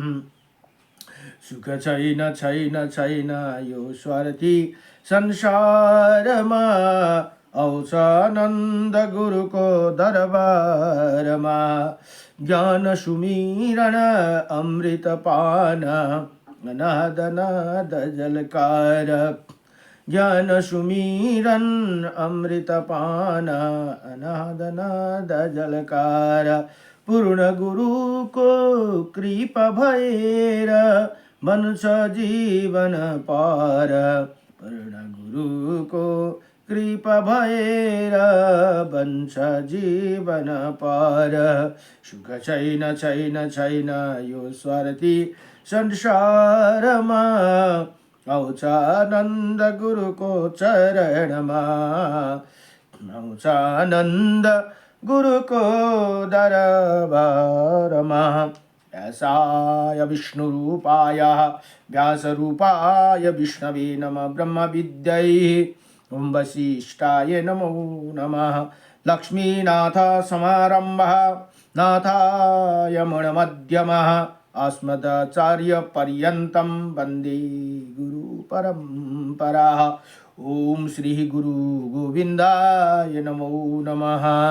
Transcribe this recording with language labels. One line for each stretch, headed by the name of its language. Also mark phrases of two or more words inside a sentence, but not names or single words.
Nepali: सुख छैन छैन छैन यो स्वार्थी संसारमा आउँछ आनन्द गुरुको दरबारमा ज्ञान सुमिरन अमृत पान नाद नाद जलकार ज्ञान सुमिरन अमृत पान नाद नाद जलकार पूर्ण गुरुको कृपा भएर बन्छ जीवन पार पूर्ण गुरुको कृपा भएर बन्छ जीवन पार सुख छैन छैन छैन यो स्वार्थी संसारमा आउँछ आनन्द गुरुको चरणमा आउँछ आनन्द गुरुको
Sanskrit: दरबारमा व्यासाय विष्णुरूपाय व्यासरूपाय विष्णवे नमः ब्रह्मविद्यै ॐ वसिष्ठाय नमो नमः लक्ष्मीनाथ समारम्भः नाथाय मध्यमः अस्मदाचार्यपर्यन्तं वन्दे गुरुपरम्पराः ॐ श्री गुरु गोविन्दाय नमो नमः